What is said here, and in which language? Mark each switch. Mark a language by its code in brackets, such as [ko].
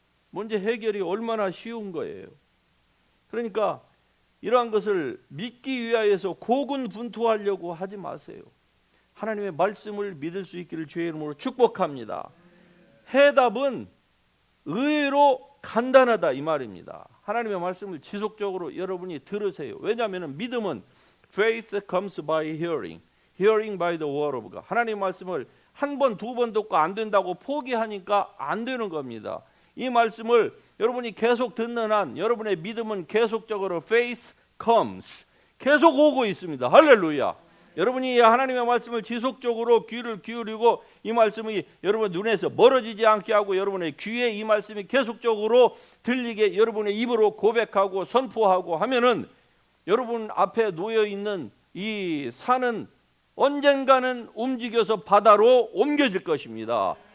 [ko] 문제 해결이 얼마나 쉬운 거예요. 그러니까 이러한 것을 믿기 위하여서 고군분투하려고 하지 마세요. 하나님의 말씀을 믿을 수 있기를 주의 이름으로 축복합니다. 해답은 의외로 간단하다 이 말입니다. 하나님의 말씀을 지속적으로 여러분이 들으세요. 왜냐하면 믿음은 [en] faith comes by hearing, hearing by the word of God. [ko] 하나님의 말씀을 한 번, 두 번 듣고 안 된다고 포기하니까 안 되는 겁니다. 이 말씀을 여러분이 계속 듣는 한 여러분의 믿음은 계속적으로 [en] faith comes, [ko] 계속 오고 있습니다. 할렐루야. 여러분이 하나님의 말씀을 지속적으로 귀를 기울이고 이 말씀이 여러분 눈에서 멀어지지 않게 하고 여러분의 귀에 이 말씀이 계속적으로 들리게 여러분의 입으로 고백하고 선포하고 하면은 여러분 앞에 놓여 있는 이 산은 언젠가는 움직여서 바다로 옮겨질 것입니다.